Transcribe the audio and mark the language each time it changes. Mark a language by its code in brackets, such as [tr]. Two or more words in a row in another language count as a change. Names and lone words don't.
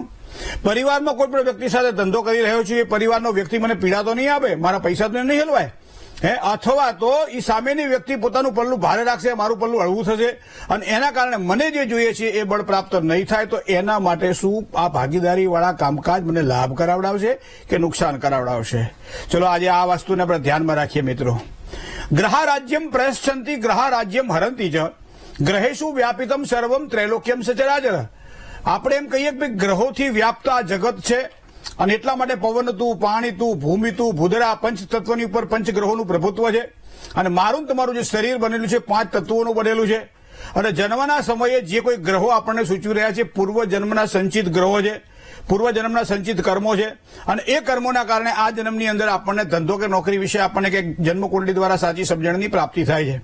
[gu] પરિવારમાં કોઈ પણ વ્યક્તિ સાથે ધંધો કરી રહ્યો છું, એ પરિવારનો વ્યક્તિ મને પીડા તો નહીં આપે, મારા પૈસા તો નહીં હલવાય હે, અથવા તો એ સામેની વ્યક્તિ પોતાનું પલ્લું ભારે રાખશે, મારું પલ્લું હળવું થશે અને એના કારણે મને જે જોઈએ છે એ બળ પ્રાપ્ત નહીં થાય। તો એના માટે શું આ ભાગીદારીવાળા કામકાજ મને લાભ કરાવડાવશે કે નુકસાન કરાવડાવશે? ચલો આજે આ વસ્તુને આપણે ધ્યાનમાં રાખીએ। મિત્રો, [sa] ग्रह राज्यम प्रयश्चंति ग्रह राज्यम हरंति च ગ્रहेषु व्यापितम सर्वम त्रैलोक्यम सचराचर। [gu] આપણે એમ કહીએ કે ગ્રહોથી વ્યાપ્ત આ જગત છે, અને એટલા માટે પવનતું, પાણીતું, ભૂમિતું, ભૂદરા પંચ તત્વની ઉપર પંચગ્રહોનું પ્રભુત્વ છે। અને મારું તમારું જે શરીર બનેલું છે 5 તત્વોનું બનેલું છે, અને જન્મના સમયે જે કોઈ ગ્રહો આપણને સૂચવી રહ્યા છે પૂર્વ જન્મના સંચિત ગ્રહો છે, પૂર્વ જન્મના સંચિત કર્મો છે, અને એ કર્મોના કારણે આ જન્મની અંદર આપણને ધંધો કે નોકરી વિશે આપણને કે જન્મકુંડળી દ્વારા સાચી સમજણની પ્રાપ્તિ થાય છે।